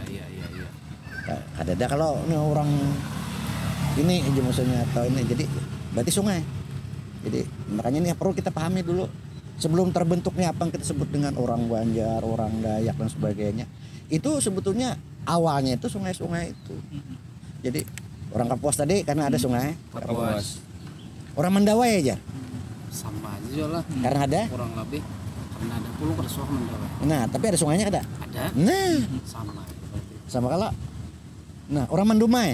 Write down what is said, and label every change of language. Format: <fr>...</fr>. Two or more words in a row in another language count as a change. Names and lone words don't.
<id>ada kalau ini orang ini aja maksudnya atau ini, jadi berarti sungai. Jadi makanya ini perlu kita pahami dulu sebelum terbentuknya apa yang kita sebut dengan orang Banjar, orang Dayak dan sebagainya. Itu sebetulnya awalnya itu sungai-sungai itu. Jadi orang Kapuas tadi karena ada sungai Kapuas. Orang Mandawai aja. Sama aja lah. Karena ada. Kurang lebih. Karena ada pulau Kersuah Mandawai. Nah, tapi ada sungainya ada. Ada. Nah, sama kalau. Nah, orang Mandumai.</id>